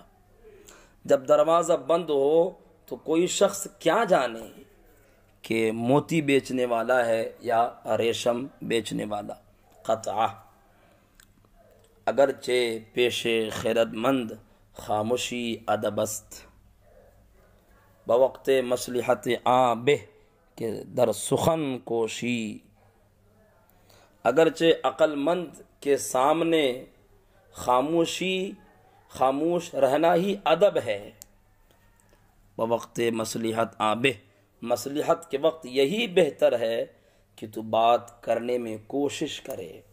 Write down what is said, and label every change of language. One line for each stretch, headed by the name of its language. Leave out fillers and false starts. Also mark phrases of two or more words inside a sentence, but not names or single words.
Urdu: جب دروازہ بند ہو تو کوئی شخص کیا جانے کہ موتی بیچنے والا ہے یا ریشم بیچنے والا۔
Persian: قطعہ، اگرچہ پیش خیرت مند خاموشی ادب است، بوقت مصلحت آبہ کہ در سخن کوشی۔
Urdu: اگرچہ عقل مند کے سامنے خاموشی، خاموش رہنا ہی ادب ہے،
Persian: بوقت مصلحت آبہ،
Urdu: مصلحت کے وقت یہی بہتر ہے کہ تو بات کرنے میں کوشش کرے۔